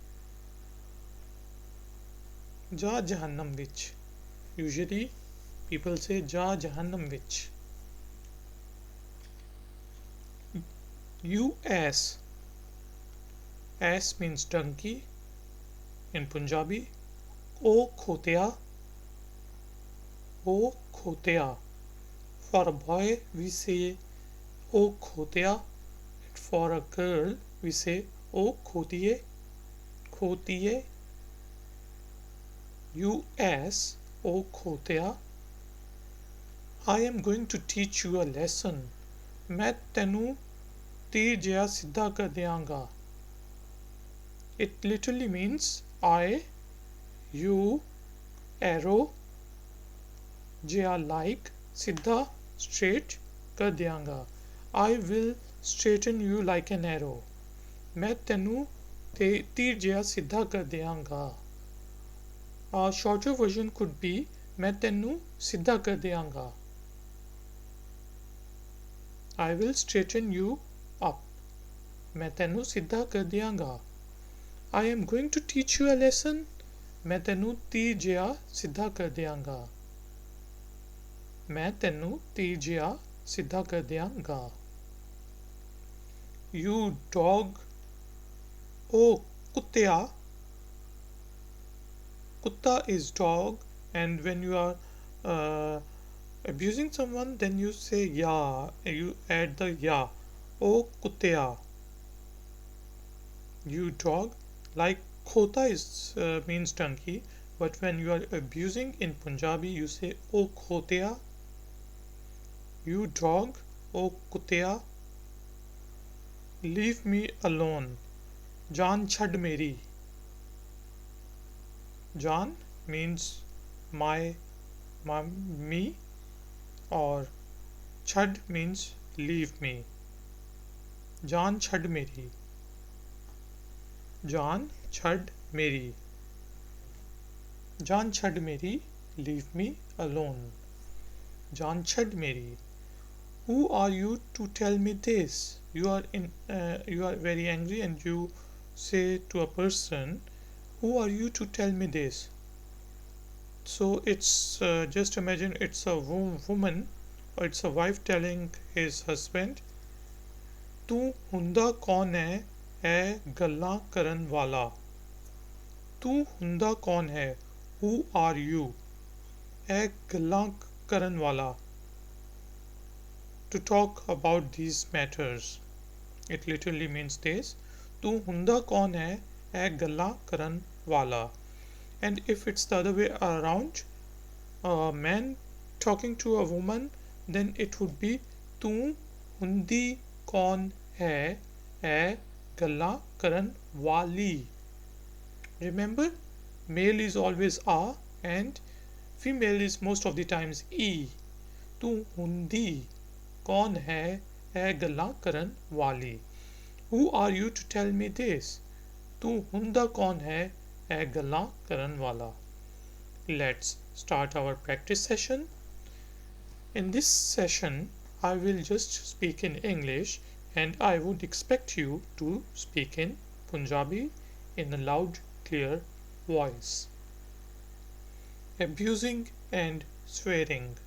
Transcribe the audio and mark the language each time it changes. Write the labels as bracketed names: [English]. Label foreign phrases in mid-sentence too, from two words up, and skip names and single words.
[Punjabi] ਜਾ ਜਹੰਨਮ ਵਿੱਚ. [English] Usually people say [Punjabi] ਜਾ ਜਹੰਨਮ ਵਿੱਚ. [English] You ass. Ass means donkey in Punjabi. [Punjabi] ਓ ਖੋਤਿਆ। ਓ ਖੋਤਿਆ. [English] For a boy we say [Punjabi] ਓ ਖੋਤਿਆ. [English] For a girl we say [Punjabi] ਓ ਖੋਤੀਏ. [English] Khotiye. You ass. [Punjabi] ਓ ਖੋਤਿਆ, [English] I am going to teach you a lesson. [Punjabi] ਮੈਂ ਤੈਨੂੰ ਤੀਰ ਜਿਹਾ ਸਿੱਧਾ ਕਰ ਦਿਆਂਗਾ. [English] It literally means I, you, arrow, जिहा like, सीधा straight [Punjabi] ਕਰ ਦਿਆਂਗਾ. [English] I will straighten you like an arrow. [Punjabi] ਮੈਂ ਤੈਨੂੰ ਤੀਰ ਜਿਹਾ ਸਿੱਧਾ ਕਰ ਦਿਆਂਗਾ. [English] A shorter version could be [Punjabi] ਮੈਂ ਤੈਨੂੰ ਸਿੱਧਾ ਕਰ ਦਿਆਂਗਾ. [English] I will straighten you up. [Punjabi] ਮੈਂ ਤੈਨੂੰ ਸਿੱਧਾ ਕਰ ਦਿਆਂਗਾ. [English] I am going to teach you a lesson. [Punjabi] ਮੈਂ ਤੈਨੂੰ ਤੀਰ ਜਿਹਾ ਸਿੱਧਾ ਕਰ ਦਿਆਂਗਾ. ਮੈਂ ਤੈਨੂੰ ਤੀਰ ਜਿਹਾ ਸਿੱਧਾ ਕਰ ਦਿਆਂਗਾ. [English] You dog. Oh कुत्तिया. Kutta is dog, and when you are Abusing someone, then you say ya, you add the ya. [Punjabi] ਓ ਕੁੱਤਿਆ, [English] you dog. Like khota is means donkey, but when you are abusing in Punjabi, you say [Punjabi] ਓ ਖੋਤਿਆ, [English] you dog. [Punjabi] ਓ ਕੁੱਤਿਆ, [English] leave me alone. [Punjabi] ਜਾਨ ਛੱਡ ਮੇਰੀ. [English] Jaan means my me, or chhad means leave me. [Punjabi] ਜਾਨ ਛੱਡ ਮੇਰੀ। ਜਾਨ ਛੱਡ ਮੇਰੀ. ਜਾਨ ਛੱਡ ਮੇਰੀ. [English] Leave me alone. [Punjabi] ਜਾਨ ਛੱਡ ਮੇਰੀ. [English] Who are you to tell me this? You are very angry and you say to a person, who are you to tell me this? So it's just imagine it's a woman, or it's a wife telling his husband, [Punjabi] ਤੂੰ ਹੁੰਦਾ ਕੌਣ ਹੈ ਇਹ ਗੱਲਾਂ ਕਰਨ ਵਾਲਾ. ਤੂੰ ਹੁੰਦਾ ਕੌਣ ਹੈ, [English] who are you, [Punjabi] ਇਹ ਗੱਲਾਂ ਕਰਨ ਵਾਲਾ, [English] to talk about these matters. It literally means this. [Punjabi] ਤੂੰ ਹੁੰਦਾ ਕੌਣ ਹੈ ਇਹ ਗੱਲਾਂ ਕਰਨ ਵਾਲਾ. [English] And if it's the other way around, a man talking to a woman, then it would be [Punjabi] ਤੂੰ ਹੁੰਦੀ ਕੌਣ ਹੈ ਇਹ ਗੱਲਾਂ ਕਰਨ ਵਾਲੀ. [English] Remember, male is always a and female is most of the times e. [Punjabi] ਤੂੰ ਹੁੰਦੀ ਕੌਣ ਹੈ ਇਹ ਗੱਲਾਂ ਕਰਨ ਵਾਲੀ. [English] Who are you to tell me this? [Punjabi] ਤੂੰ ਹੁੰਦਾ ਕੌਣ ਹੈ ਇਹ ਗੱਲਾਂ ਕਰਨ ਵਾਲਾ. [English] Let's start our practice session. In this session, I will just speak in English and I would expect you to speak in Punjabi in a loud, clear voice. Abusing and swearing.